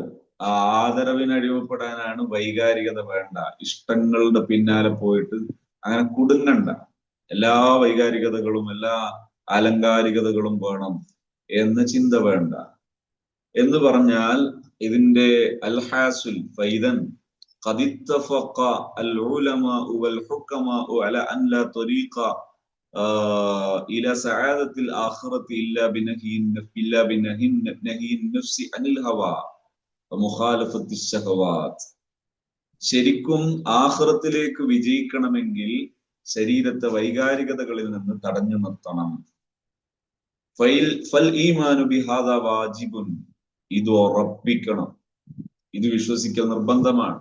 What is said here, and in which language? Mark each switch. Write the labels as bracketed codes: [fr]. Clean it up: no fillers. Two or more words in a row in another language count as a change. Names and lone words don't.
[ml] ആ ആദരവിന് അടിമപ്പെടാനാണ് വൈകാരികത വേണ്ട. ഇഷ്ടങ്ങളുടെ പിന്നാലെ പോയിട്ട് അങ്ങനെ കുടുങ്ങണ്ട. എല്ലാ വൈകാരികതകളും എല്ലാ ആലങ്കാരികതകളും വേണം എന്ന ചിന്ത വേണ്ട. എന്ന് പറഞ്ഞാൽ ഇതിന്റെ അൽഹാസുൽ ഫൈദൻ [ar] قد اتفق العلماء والحكماء على أن لا طريق إلى سعادة الآخرة إلا بنهي النفس عن الهوى ومخالفة الشهوات. [ml] ശരിക്കും ആഖിറത്തിലേക്ക് വിജയിക്കണമെങ്കിൽ ശരീരത്തെ വൈകാരികതകളിൽ നിന്ന് തടഞ്ഞു നിർത്തണം. [ar] فالإيمان بهذا واجب, [ml] ഇത് ഉറപ്പിക്കണം, ഇത് വിശ്വസിക്കൽ നിർബന്ധമാണ്.